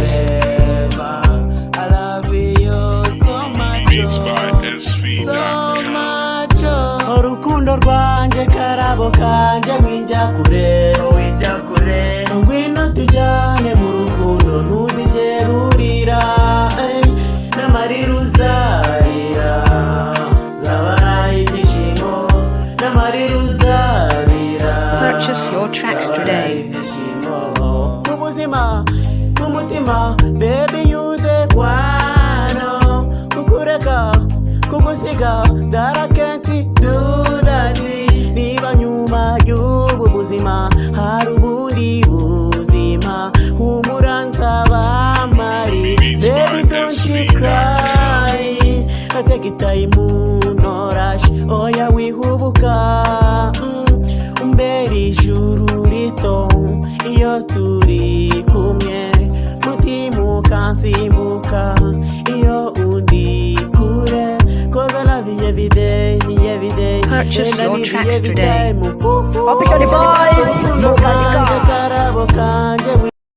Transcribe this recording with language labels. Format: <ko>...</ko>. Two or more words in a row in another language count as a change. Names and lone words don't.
<rw>urukundo rwanjye karabo kanje mwijya kure ngwino tujyane mu rukundo ntuzigerurira n'amarira uzarira zabaraye ibyishimo n'amarira uzarira</rw> <en>purchase your tracks today</en> <rw>ubuzima umutima</rw> <en>baby you the one</en> <rw>kukureka kugusiga</rw> <en>that I can't do</en> <rw>that niba nyuma y'ubu buzima hari ubundi buzima humura nzabamari</rw> <en>baby don't you cry take it time no rush</en> <rw>oya wihubuka umbere ijuru rito iyo turi kumwe mutima ukansimbuka iyo undi kure</rw> <en>cause I love you every day purchase your tracks today Boys,</en>